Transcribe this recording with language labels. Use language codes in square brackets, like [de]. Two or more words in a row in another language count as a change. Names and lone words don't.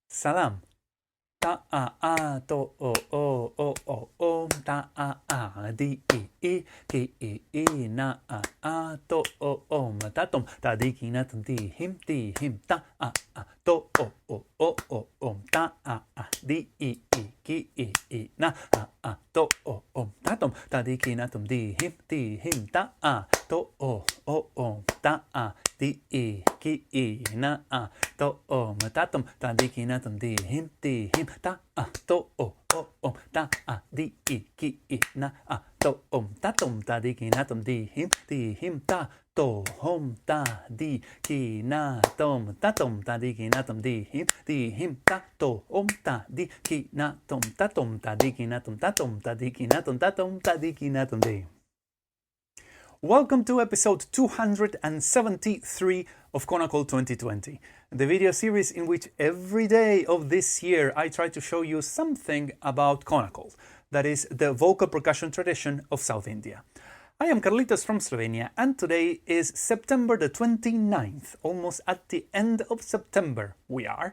[en] Salam. Ta-a-a-tho-o-o-o-o-om. Ta-a-a-dhi-i-i. Ki-i-i. Na-a-a-tho-o-om. Tathom-Thadhi, kinathomDhi-im, Dhi-im, Ta-a-a-tho-o-o-o-o-om. Ta-a-a-dhi-i-i. Ki-i-i. Na-a-a-tho-o-om. Tathom-Thadhi, kinathomDhi-im, Dhi-im, Ta-a-tho-o-o-om. Ta-a-dhi-i. Ki-i. Na-a-tho-om. Tathom-Thadhi, kinathomDhi-im, Dhi-im, Ta-a-tho-o-o-om. Ta-a-dhi-i. Ki-i. Na-a-tho-om. Tathom-Thadhi, kinathomDhi-im, Dhi-im, Ta-tho-om-Thadhi, kinathom. Tathom-Thadhi, kinathomDhi-im, Dhi-im, Ta-tho-om-Thadhi, kinathom. Tathom-Thadhi, kinathom. Tathom-Thadhi, kinathom. Tathom-Thadhi, kinathomDhi. Welcome to episode 273 of Konnakol 2020, the video series in which every day of this year I try to show you something about Konnakol, that is the vocal percussion tradition of South India. I am Carlitos from Slovenia, and today is September the 29th, almost at the end of September we are.